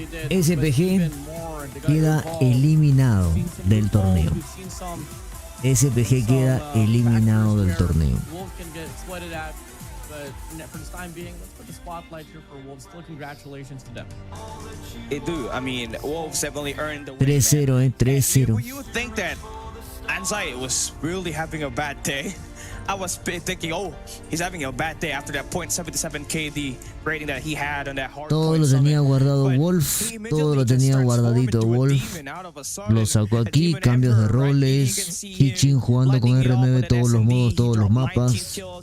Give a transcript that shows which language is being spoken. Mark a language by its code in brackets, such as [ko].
[es] SPG queda eliminado del torneo. SPG queda eliminado del torneo. [en] But for the time being, let's put the spotlight here for Wolves. Still congratulations to them. They do. I mean, Wolves have only earned the 3-0, 3-0. When you think that Anzai was really having a bad day, I was thinking, oh, he's having a bad day after that .77 KD rating that he had on that hard. [es] Todo lo tenía guardado Wolf, todo lo tenía guardadito Wolf. Lo sacó aquí, cambios de roles, Hichin jugando con R9 todos los modos, todos los mapas.